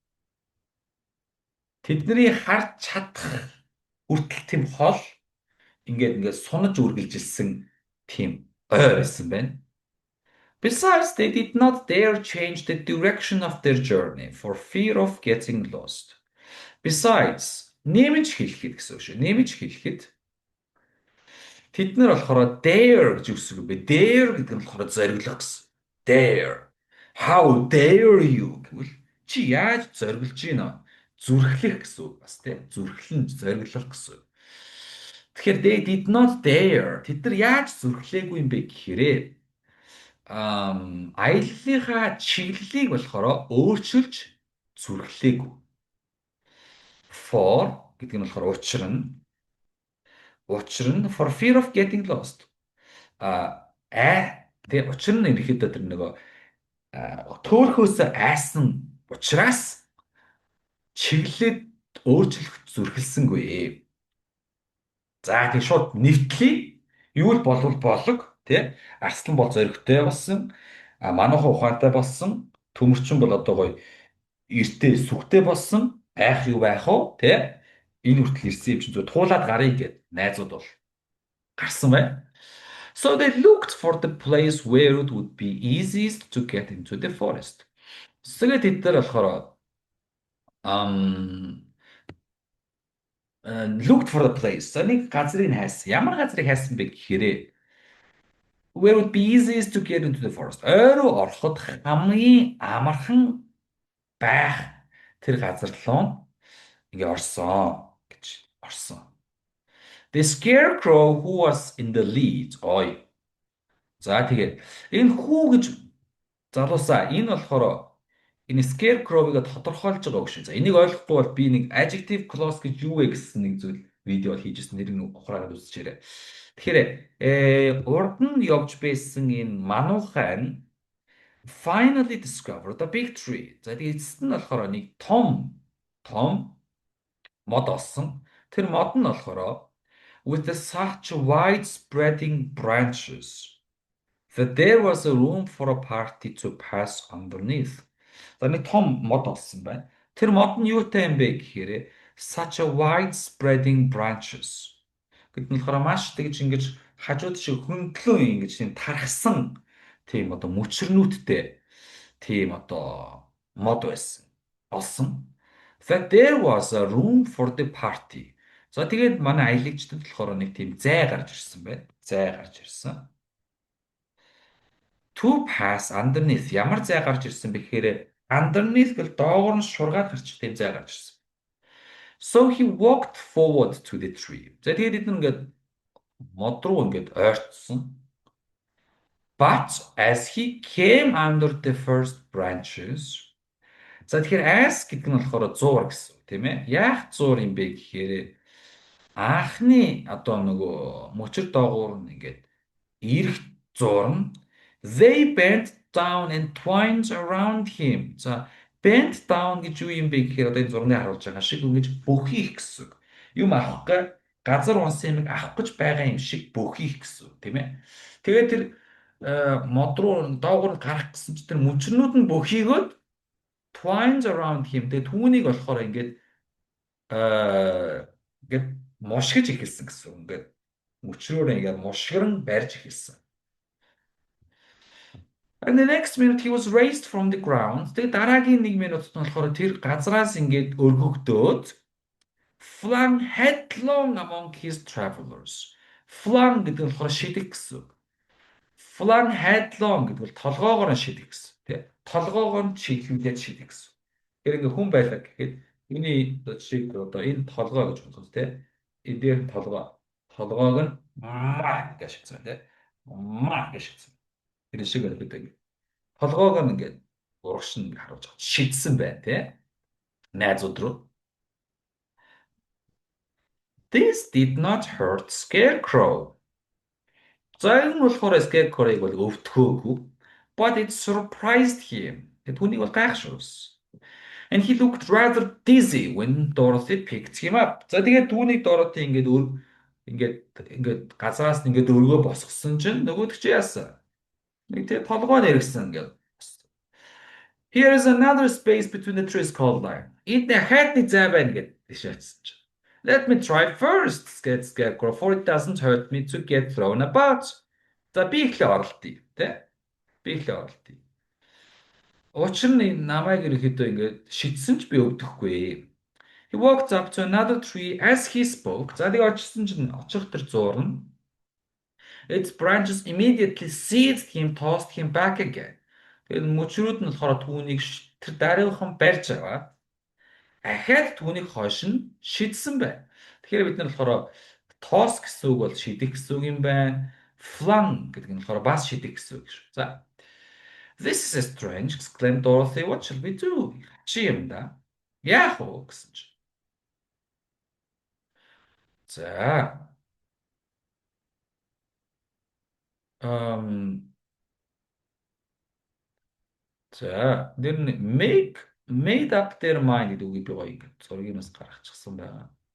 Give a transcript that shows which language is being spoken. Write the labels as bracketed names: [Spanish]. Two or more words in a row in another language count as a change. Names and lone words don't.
[Mongolian] Тэдний харж чадах хүртэл тийм хол ингээд сунаж үргэлжилсэн тийм ойр байсан байна. [English] Besides, they did not dare change the direction of their journey for fear of getting lost. Besides, [Mongolian] нэмж хэлэхэд гэсэн үг шүү. Нэмж хэлэхэд тэд нар болохоор dare гэж үсэг юм бэ. Dare гэдэг нь болохоор зориглох гэсэн. [English] Dare. How dare you [Mongolian] гэвэл чи яаж зориглож байна? Зүрхлэх гэсэн үг бас тийм. Зүрхлэн зориглох гэсэн. [English] Тэгэхээр they did not dare. [Mongolian] Тэд нар яаж зүрхлээгүй юм бэ гэхээр аяллахаа чиглэлийг болохоор өөрчилж зүрхлээгүй. [English] For [Mongolian] гэдэг нь болохоор учир нь [English] for fear of getting lost. [Mongolian] Тэгээ учир нь ерөөхдөө тэр нөгөө төөрхөөс айсан учраас чиглэлд өөрчлөх зүрхэлсэнгүй. За тийм шууд нэвтлээ. Юу л болвол болог тий. Арслан бол зоригтой болсон. Манайхан ухаантай болсон. Төмөрчин бол одоо гоё эртээ сүхтэй болсон. Айх юу байх вэ тий. Энэ хүртэл ирсэн юм чинь зөв туулаад гарыг гэд найзууд бол гарсан байна. [English] So they looked for the place where it would be easiest to get into the forest. [Mongolian] Тэгээд тэд нар болохоор [English] looked for the place. [Mongolian] За нэг газрыг хайсан. Ямар газрыг хайсан бэ гэхээр [English] where would be easiest to get into the forest. [Mongolian] Ойр руу ороход хамгийн амархан байх тэр газар руу ингээ орсон гэж орсон. [English] The scarecrow who was in the lead. [Mongolian] Ой. За тэгээд энэ хүү гэж залуусаа энэ болохоор энэ scarecrow-ыг тодорхойлж байгаа үг шүү. За энийг ойлгохгүй бол би нэг [English] adjective clause [Mongolian] гэж юу вэ гэсэн нэг зүйл видео хийжсэн нэр нь ухраагаад үзчихээрэй. Тэгэхээр урд нь явж байсан энэ мануухан [English] finally discovered a big tree. [Mongolian] За тэгээд эцэст нь болохоор нэг том мод олсон. Тэр мод нь болохоор [English] with such wide spreading branches that there was a room for a party to pass underneath. [Mongolian] За нэг том мод олсон байна. Тэр мод нь юутай юм бэ гэхээр [English] such a wide spreading branches. [Mongolian] Гэт нь болохоор маш тэгж ингэж хажууд шиг хөндлөн ингэж тийм тархсан тийм одоо мөчрнүүдтэй тийм одоо мод байсан. Олсон. [English] That there was a room for the party. [Mongolian] За тэгээд манай аялагчдад болохоор нэг тийм зай гарч ирсэн байна. Зай гарч ирсэн. [English] To pass underneath. [Mongolian] Ямар зай гарч ирсэн бэ гэхээр underneath гэл доогоор нь шургаад гарчих тийм зай гарч ирсэн. [English] So he walked forward to the tree. [Mongolian] За тэгээд эдгээр ингээд мод руу ингээд ойртсон. [English] But as he came under the first branches. [Mongolian] За тэгэхээр as гэдэг нь болохоор зуур гэсэн үг тийм ээ. Яах зуур юм бэ гэхээр анхны одоо нөгөө мөчөр доогуур нь ингээд ирэх зуур нь [English] they bent down and twined around him. [Mongolian] За [English] bent down [Mongolian] гэж юу юм бэ гэхээр одоо энэ зургийг харуулж байгаа шиг ингэж бөхийх гэсэн үг. Юм авах гэ газар унсан юм авах гэж байгаа юм шиг бөхийх гэсэн үг тийм ээ. Тэгээд тэр мод руу доогуур нь гарах гэсэн чинь тэр мөчрнүүд нь бөхийгөөд [English] twined around him. [Mongolian] Тэгээд түүнийг болохоор ингээд мушгиж эхэлсэн гэсэн үг. Ингээд мөчрөөрөө ингээд мушгиран барьж эхэлсэн. [English] And the next minute he was raised from the ground. [Mongolian] Тэгээд дараагийн 1 минутад нь болохоор тэр газраас ингээд өргөгдөөд [English] flung headlong among his travelers. [Mongolian] Flung гэдэг нь болохоор шидэх гэсэн үг. [English] Flung headlong [Mongolian] гэдэг нь толгоогоор нь шидэх гэсэн. Тэ? Толгоогоор нь чиглүүлээд шидэх гэсэн. Тэр ингээд хүн байлаа гэхэд миний жишээ одоо энэ толгой гэж бодсон тэ. Энэ дээр толгой. Толгойг нь маа гэж шигцэн тий. Маа гэж шигцэн. Тэр шиг өнөдөө ингэ. Толгойг нь ингээд урагш нь харуулж байгаа. Шидсэн байна тий. Найзууд руу. [English] This did not hurt Scarecrow. [Mongolian] За энэ нь болохоор Scarecrow-ыг бол өвтгөөгүй. [English] But it surprised him. [Mongolian] Түүнийг бол гайхшруулсан. [English] And he looked rather dizzy when Dorothy picked him up. [Mongolian] За тэгээд түүнийг Dorothy ингээд газраас нь ингээд өргөө босгосон чинь нөгөөд чи яасан? Нэг тийм толгой нэргсэн ингээд. [English] Here is another space between the trees called line. [Mongolian] Энд хайрны зай байна гэд тийшээсэн чинь. [English] Let me try first, said Scarecrow, for it doesn't hurt me to get thrown about. [Mongolian] За би ихлэ оролтъё, тэ? Би ихлэ оролтъё. Учир нь намайг ерөөхдөө ингээд шидсэн ч би өвдөхгүй. [English] He walked up to another tree as he spoke. [Mongolian] За тэгээ очсон чинь очих тэр зуурна. [English] Its branches immediately seized him, tossed him back again. [Mongolian] Тэгээд мөчрүүд нь болохоор түүнийг тэр даруухан барьж аваад ахаад түүнийг хойш нь шидсэн байна. Тэгэхээр бид нар болохоор toss гэсэн үг бол шидэх гэсэн үг юм байна. Flung гэдэг нь болохоор бас шидэх гэсэн үг шүү. За. [English] This is strange, exclaimed Dorothy. What shall we do? [Mongolian] Чи юм да. Яах вэ гэсэн чинь. За. За, тэр нь [English] made up their mind [Mongolian] гэдэг үгийг би гоё ингэ зургийг бас гаргачихсан байгаа.